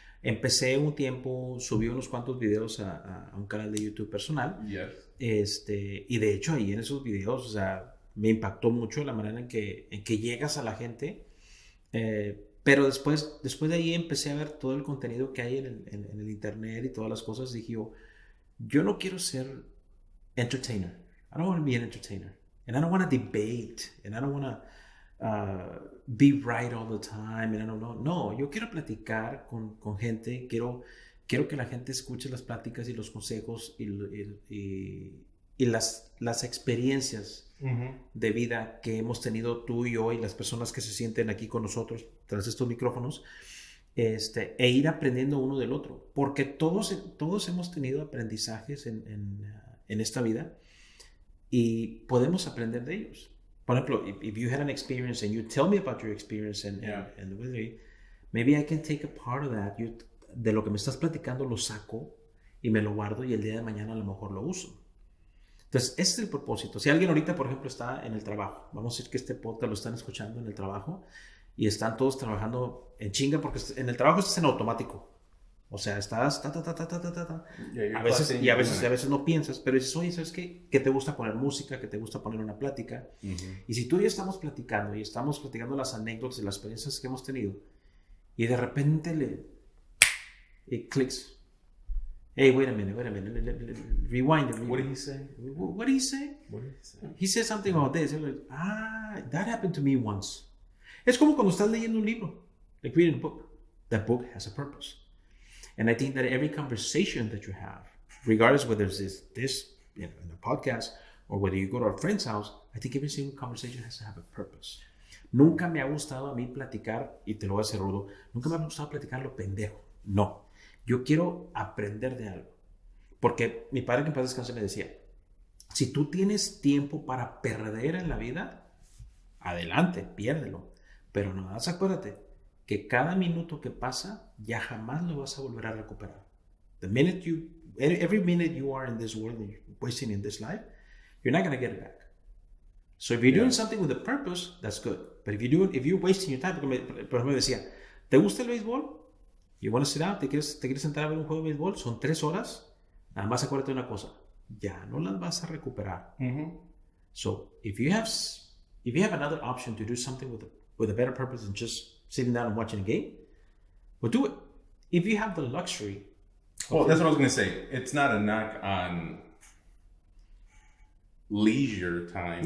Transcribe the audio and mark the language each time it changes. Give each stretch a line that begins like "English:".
Spanish: Empecé un tiempo, subí unos cuantos videos a un canal de YouTube personal.
English: Yes.
Spanish: Y de hecho ahí en esos videos, o sea, me impactó mucho la manera en que llegas a la gente. Pero después de ahí empecé a ver todo el contenido que hay en el internet y todas las cosas. Dije yo no quiero ser entertainer.
English: I don't want to be an entertainer. And I don't want to debate. And I don't want to be right all the time. And I don't know.
Spanish: No, yo quiero platicar con gente. Quiero que la gente escuche las pláticas y los consejos y las experiencias de vida que hemos tenido tú y yo y las personas que se sienten aquí con nosotros tras estos micrófonos, e ir aprendiendo uno del otro, porque todos hemos tenido aprendizajes en esta vida y podemos aprender de ellos. Por ejemplo,
English: if you had an experience and you tell me about your experience and the way, maybe I can take a part of that.
Spanish: De lo que me estás platicando lo saco y me lo guardo y el día de mañana a lo mejor lo uso. Entonces, ese es el propósito. Si alguien ahorita, por ejemplo, está en el trabajo, vamos a decir que este podcast lo están escuchando en el trabajo y están todos trabajando en chinga porque en el trabajo estás en automático. O sea, estás a veces no piensas, pero dices, oye, ¿sabes qué? Que te gusta poner música, que te gusta poner una plática. Y si tú y yo estamos platicando las anécdotas y las experiencias que hemos tenido y de repente
English: it clicks. Hey, wait a minute. Rewind it. What did he say? What did he say? He said something about this. Like, that happened to me once.
Spanish: Es como cuando estás leyendo un libro,
English: like reading a book. That book has a purpose. And I think that every conversation that you have, regardless whether it's this in a podcast or whether you go to a friend's house, I think every single conversation has to have a purpose.
Spanish: Nunca me ha gustado a mí platicar, y te lo voy a hacer rudo, nunca me ha gustado platicar lo pendejo. No. Yo quiero aprender de algo. Porque mi padre, que en paz descanse, me decía, si tú tienes tiempo para perder en la vida, adelante, piérdelo. Pero nada más acuérdate que cada minuto que pasa ya jamás lo vas a volver a recuperar.
English: Every minute you are in this world and you're wasting in this life, you're not going to get it back. So if you're doing something with a purpose, that's good. But if you're wasting your time,
Spanish: por ejemplo, me decía, ¿te gusta el béisbol?
English: You want to sit down,
Spanish: te quieres sentar a ver un juego de béisbol, son 3 horas, nada más acuérdate de una cosa, ya no las vas a recuperar.
English: So if you have another option to do something with a better purpose than just sitting down and watching a game, well, do it. If you have the luxury. Well, that's what I was going to say. It's not a knock on leisure time.